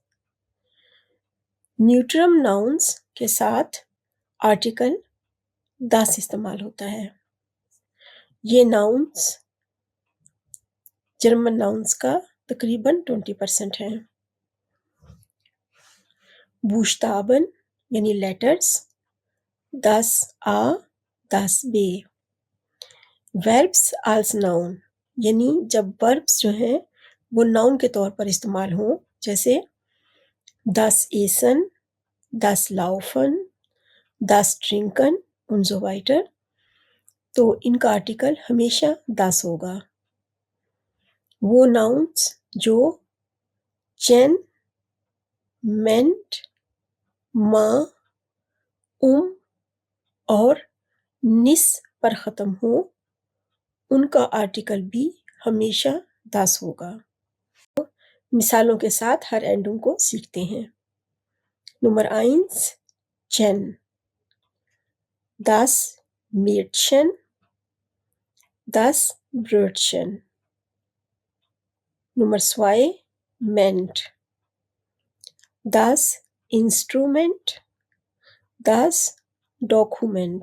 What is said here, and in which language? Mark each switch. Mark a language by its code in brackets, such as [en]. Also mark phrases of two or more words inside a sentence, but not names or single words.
[hi] न्यूट्रम नाउन्स के साथ आर्टिकल das इस्तेमाल होता है। ये नाउन्स जर्मन नाउन्स का तकरीबन 20% हैं। बुश्ताबन यानी लेटर्स, [de] das A, das B। [hi] वर्ब्स als नाउन यानी जब वर्ब्स जो हैं वो नाउन के तौर पर इस्तेमाल हों, जैसे [de] das Essen, das Laufen, das Trinken und so weiter, [hi] तो इनका आर्टिकल हमेशा das होगा। वो नाउन्स जो चेन, मेंट, माँ, और निस पर ख़त्म हो उनका आर्टिकल भी हमेशा das होगा। मिसालों के साथ हर एंडुम को सीखते हैं। नंबर 1 चेन, [de] das Mädchen, das Brötchen. Nummer 2, Ment. Das Instrument, das Dokument.